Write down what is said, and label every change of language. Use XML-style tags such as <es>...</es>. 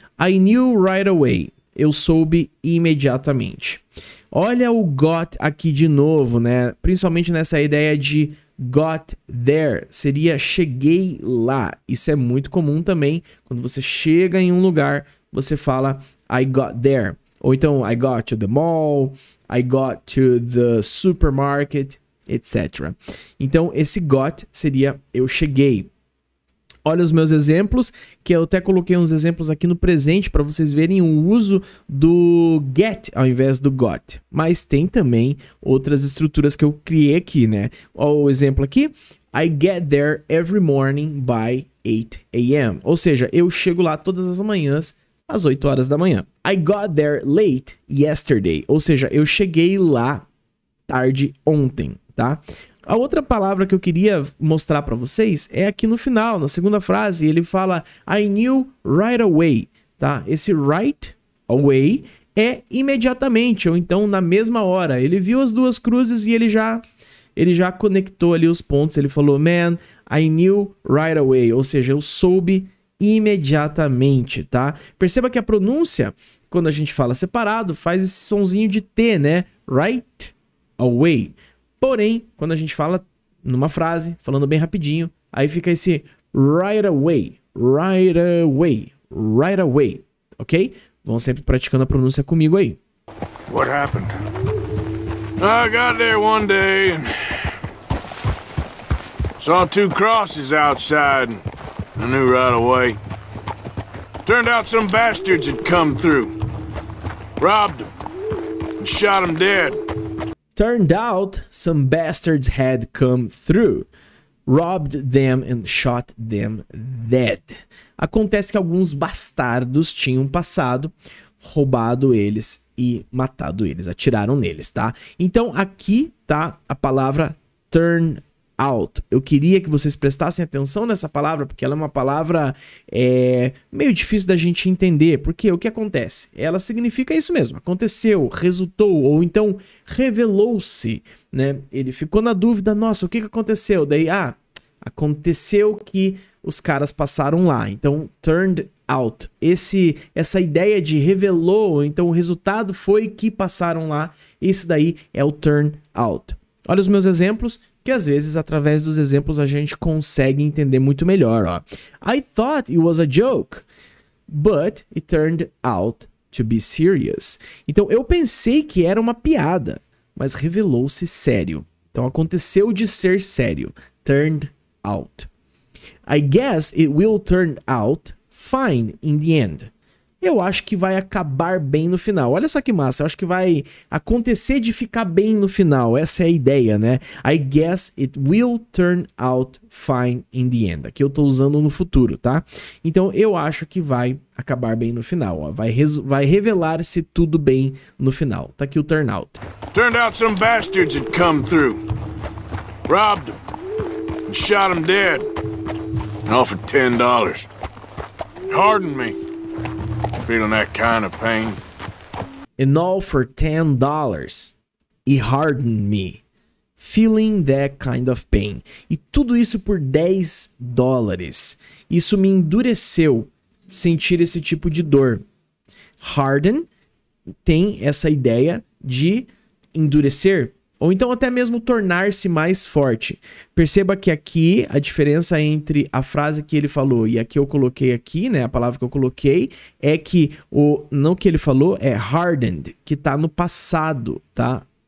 <en>I knew right away.</en> <pt>Eu soube imediatamente. Olha o got aqui de novo, né? Principalmente nessa ideia de got there. Seria cheguei lá. Isso é muito comum também. Quando você chega em um lugar, você fala</pt> <en>I got there.</en> <pt>Ou então</pt> <en>I got to the mall, I got to the supermarket, etc.</en> <pt>Então esse got seria eu cheguei. Olha os meus exemplos, que eu até coloquei uns exemplos aqui no presente para vocês verem o uso do get ao invés do got. Mas tem também outras estruturas que eu criei aqui, né? Olha o exemplo aqui.</pt> <en>I get there every morning by 8 a.m.</en> <pt>Ou seja, eu chego lá todas as manhãs às 8 horas da manhã.</pt> <en>I got there late yesterday.</en> <pt>Ou seja, eu cheguei lá tarde ontem, tá? A outra palavra que eu queria mostrar para vocês é aqui no final, na segunda frase, ele fala</pt> <en>I knew right away,</en> <pt>tá? Esse right away é imediatamente, ou então na mesma hora. Ele viu as duas cruzes e ele já conectou ali os pontos. Ele falou,</pt> <en>man, I knew right away,</en> <pt>ou seja, eu soube imediatamente, tá? Perceba que a pronúncia, quando a gente fala separado, faz esse sonzinho de T, né? Right away. Porém, quando a gente fala numa frase, falando bem rapidinho, aí fica esse right away, right away, right away, ok? Vão sempre praticando a pronúncia comigo aí.</pt> <en>What happened? I got there one day and saw 2 crosses outside and I knew right away. Turned out some bastards had come through, robbed them, and shot them dead. Turned out some bastards had come through, robbed them and shot them dead.</en> <pt>Acontece que alguns bastardos tinham passado, roubado eles e matado eles, atiraram neles, tá? Então aqui tá a palavra turn out. Eu queria que vocês prestassem atenção nessa palavra, porque ela é uma palavra meio difícil da gente entender, porque o que acontece? Ela significa isso mesmo, aconteceu, resultou, ou então revelou-se, né? Ele ficou na dúvida, nossa, o que aconteceu? Daí, aconteceu que os caras passaram lá, então turned out. Essa ideia de revelou, então o resultado foi que passaram lá, isso daí é o turn out. Olha os meus exemplos, que às vezes através dos exemplos a gente consegue entender muito melhor, ó.</pt> <en>I thought it was a joke, but it turned out to be serious.</en> <pt>Então eu pensei que era uma piada, mas revelou-se sério. Então aconteceu de ser sério.</pt> <en>Turned out. I guess it will turn out fine in the end.</en> <pt>Eu acho que vai acabar bem no final. Olha só que massa, eu acho que vai acontecer de ficar bem no final. Essa é a ideia, né?</pt> <en>I guess it will turn out fine in the end.</en> <pt>Aqui eu tô usando no futuro, tá? Então eu acho que vai acabar bem no final, ó. Vai revelar-se tudo bem no final. Tá aqui o turn out.</pt> <en>Turned out some bastards had come through, robbed them, and shot them dead, and offered $10. Hardened me. Feeling that kind of pain. And all for $10. It hardened me. Feeling that kind of pain.</en> <pt>E tudo isso por $10. Isso me endureceu sentir esse tipo de dor. Harden tem essa ideia de endurecer, ou então até mesmo tornar-se mais forte. Perceba que aqui a diferença entre a frase que ele falou e a que eu coloquei aqui, né, a palavra que eu coloquei, é que não que ele falou é hardened, que tá no passado, tá?</pt>